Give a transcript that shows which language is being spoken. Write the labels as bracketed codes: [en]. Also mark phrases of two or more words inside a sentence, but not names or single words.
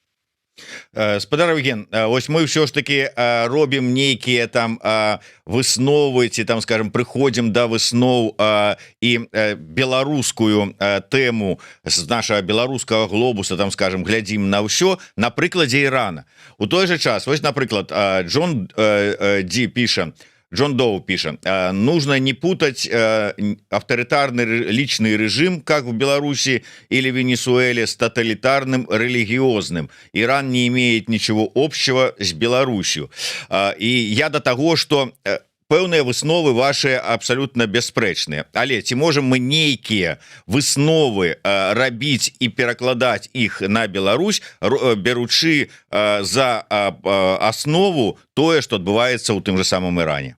[be] Спадар Евген, ось мы ўсё ж таки робім нейкія там высновы, ці там, скажем, прыходзім да высноў і беларускую тэму з нашага беларускага глобуса, там, скажем, глядзім на ўсё на прыкладзе Ірана. У той же час, вось, напрыклад, [ru] Джон Доу пишет: нужно не путать авторитарный личный режим, как в Беларуси или Венесуэле, с тоталитарным религиозным. Иран не имеет ничего общего с Беларусью. И я до того, что [be] пэўныя высновы [ru] ваши абсолютно бясспрэчныя. [be] Але ці можем мы нейкія высновы рабіць і перакладаць іх на Беларусь, беручы за аснову тое, што адбываецца ў тым же самым Іране?